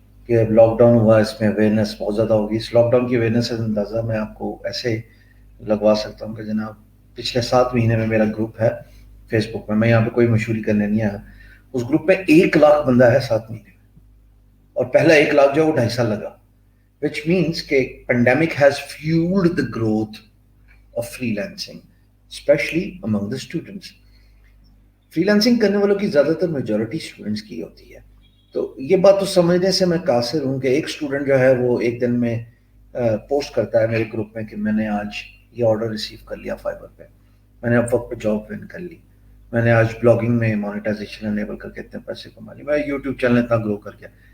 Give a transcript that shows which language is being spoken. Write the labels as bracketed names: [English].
[Urdu] کہ lock down ہوا، اس میں اویئرنیس بہت زیادہ ہوگی. اس لاک ڈاؤن کی اویئرنیس کا اندازہ میں آپ کو ایسے لگوا سکتا ہوں کہ جناب پچھلے 7 مہینے میں میرا گروپ ہے فیس بک میں یہاں پہ کوئی مشہوری کرنے نہیں آیا. اس گروپ میں 1 لاکھ بندہ ہے 7 مہینے میں، اور پہلا 1 لاکھ جو ہے وہ 2.5 سال لگا. [English] Which means کہ pandemic has fuelled the growth of freelancing especially among the students. [Urdu] Free lancing کرنے والوں کی زیادہ تر میجورٹی اسٹوڈنٹس کی ہوتی ہے. تو یہ بات تو سمجھنے سے میں قاصر ہوں کہ ایک اسٹوڈنٹ جو ہے وہ ایک دن میں پوسٹ کرتا ہے میرے گروپ میں کہ میں نے آج یہ آرڈر ریسیو کر لیا فائبر پہ، میں نے اپ ورک پہ جاب ون کر لی، میں نے آج بلاگنگ میں مانیٹائزیشن انیبل کر کے اتنے پیسے کما لی، میں یوٹیوب چینل اتنا گرو کر گیا.